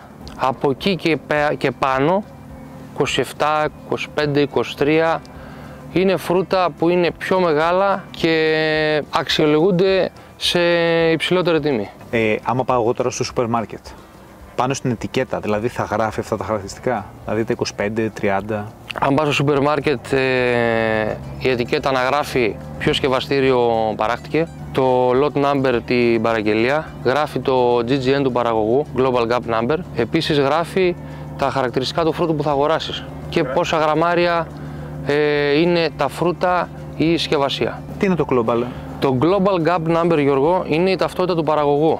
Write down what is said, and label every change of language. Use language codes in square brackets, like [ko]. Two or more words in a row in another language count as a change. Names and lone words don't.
[el] Από εκεί και πάνω, 27, 25, 23, είναι φρούτα που είναι πιο μεγάλα και αξιολογούνται σε υψηλότερη τιμή. Άμα πάω εγώ τώρα στο σούπερ μάρκετ, πάνω στην ετικέτα, δηλαδή θα γράφει αυτά τα χαρακτηριστικά, δηλαδή τα 25, 30. Αν πας στο σούπερ μάρκετ, η ετικέτα αναγράφει ποιο σκευαστήριο παράχτηκε, το [en] lot number, [el] την παραγγελία, γράφει το GGN του παραγωγού, Global Gap Number, επίσης γράφει τα χαρακτηριστικά του φρούτου που θα αγοράσεις και πόσα γραμμάρια είναι τα φρούτα ή η συσκευασία. Τι είναι το Global? Το Global Gap Number, Γιώργο, είναι η ταυτότητα του παραγωγού.